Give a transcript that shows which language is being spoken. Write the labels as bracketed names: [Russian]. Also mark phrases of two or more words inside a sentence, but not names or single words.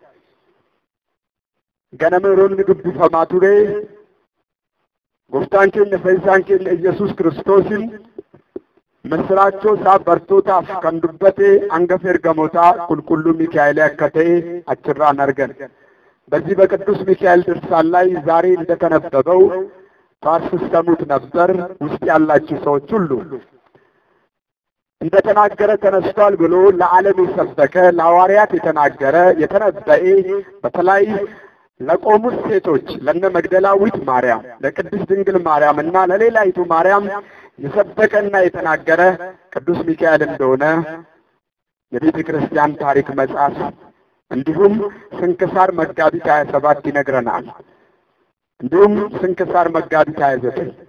[Oromo] ganama yeroo inni dubbifamaa ture gooftaan keenya fayyisaan keenya Yesuus Kiristoosin misraachoo isaa bartootaaf kan dubbate hangafa ergamootaa qulqulluu Mikaa'el akka ta'e achirraan argan. [Amharic] በዚህ በቅዱስ ሚካኤል ድርሳን ላይ ዛሬ እንደተነበበው ታስስተሙት ነበር። ውስጥ ያላችሁ ሰዎች ሁሉ እንደተናገረ ተነስቷል ብሎ ለዓለም የሰበከ ለሐዋርያት የተናገረ የተነበየ በተለይ ለቆሙት ሴቶች ለነ መግደላዊት ማርያም ለቅድስት ድንግል ማርያምና ለሌላይቱ ማርያም የሰበከና የተናገረ ቅዱስ ሚካኤል እንደሆነ የቤተ ክርስቲያን ታሪክ መጽሐፍ እንዲሁም ስንክሳር መጋቢት 27 ይነግረናል። እንዲሁም ስንክሳር መጋቢት 29